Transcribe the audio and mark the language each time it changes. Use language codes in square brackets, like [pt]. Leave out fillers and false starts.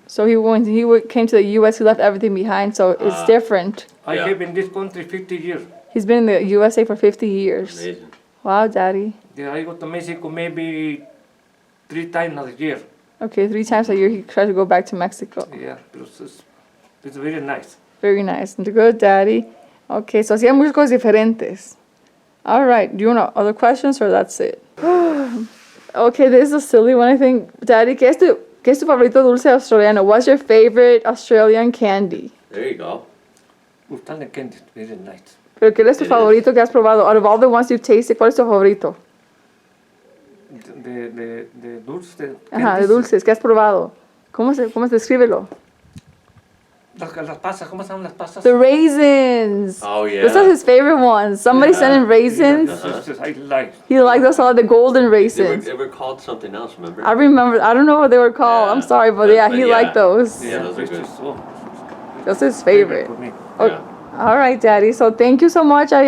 [en] so when he came to the U.S., he left everything behind. So it's different. I Yeah. have in this country 50 years. He's been in the USA for 50 years. Amazing. Wow, Daddy. Yeah, I go to Mexico maybe 3 times a year. Okay, 3 times a year he tries to go back to Mexico. Yeah, it's very nice. Very nice. Good, Daddy. Okay, so [es] hacían muchas cosas diferentes. [en] All right. Do you want other questions or that's it? Okay, this is a silly one, I think. [es] Daddy, ¿qué es tu favorito dulce australiano? [en] What's your favorite Australian candy? There you go. [es] Gustan [en] the candy, very nice. [es] ¿Pero qué es tu [en] It [es] favorito que has probado? [en] Out of all the ones you've tasted, [es] ¿cuál es tu favorito? [en] The dulce. [es] Ajá, de dulces, ¿qué has probado? ¿Cómo se descríbelo? Las pasas, ¿cómo se llaman las pasas? [en] The raisins. Oh, yeah. Those are his favorite ones. Somebody sent in raisins. I like. He liked those all, the golden They raisins. were called something else, remember? I remember, I don't know what they were called. Yeah. I'm sorry, but yeah, he liked those. Yeah, those are good. That's his favorite. For me. Okay. Yeah. All right, Daddy. So thank you so much, Daddy.